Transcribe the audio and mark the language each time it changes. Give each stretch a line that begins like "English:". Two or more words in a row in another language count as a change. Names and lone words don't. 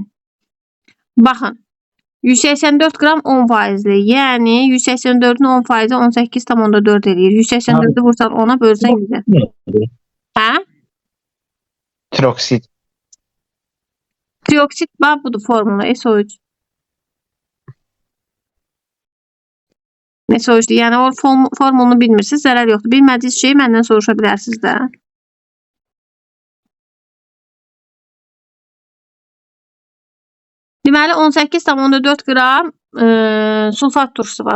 Azerbaijani: Baxın. 184 qram 10%, yəni 184-ün 10%-i 18,4 eləyir. 184-ü vursan 10-a bölsən 100-ə. Hə? Troksid. Trioksid bax budur formula SO3. SO3-dür. Yəni o formulunu bilmirsiniz, zərər yoxdur. Bilmədiyiniz şeyi məndən soruşa bilərsiniz də. Deməli 18,4 qram sulfat turşusu var.